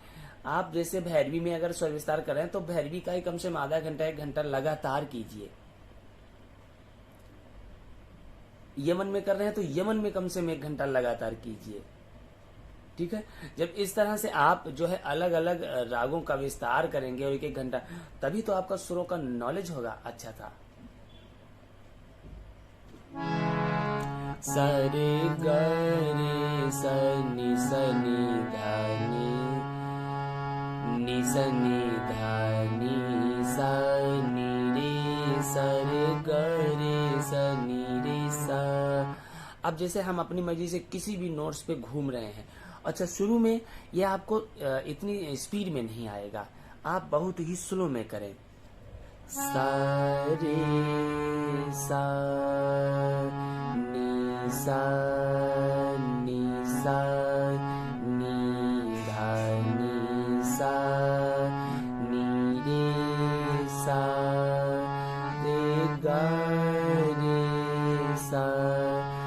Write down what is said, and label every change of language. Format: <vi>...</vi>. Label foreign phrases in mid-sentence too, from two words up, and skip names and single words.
<hi>आप जैसे भैरवी में अगर स्वर विस्तार कर रहे हैं तो भैरवी का ही कम से कम आधा घंटा 1 घंटा लगातार कीजिए। यमन में कर रहे हैं तो यमन में कम से कम 1 घंटा लगातार कीजिए। ठीक है, जब इस तरह से आप जो है अलग अलग रागों का विस्तार करेंगे और 1-1 घंटा, तभी तो आपका सुरों का नॉलेज होगा अच्छा था। सा रे ग रे सा नि ध नि सा नि ध नि सा नि रे सा रे ग रे सा नि रे सा। अब जैसे हम अपनी मर्जी से किसी भी नोट्स पे घूम रहे हैं, अच्छा शुरू में ये आपको इतनी स्पीड में नहीं आएगा, आप बहुत ही स्लो में करें। सा रे सा नि सा नि सा नि ध नि सा नि रे सा रे ग रे सा।</hi>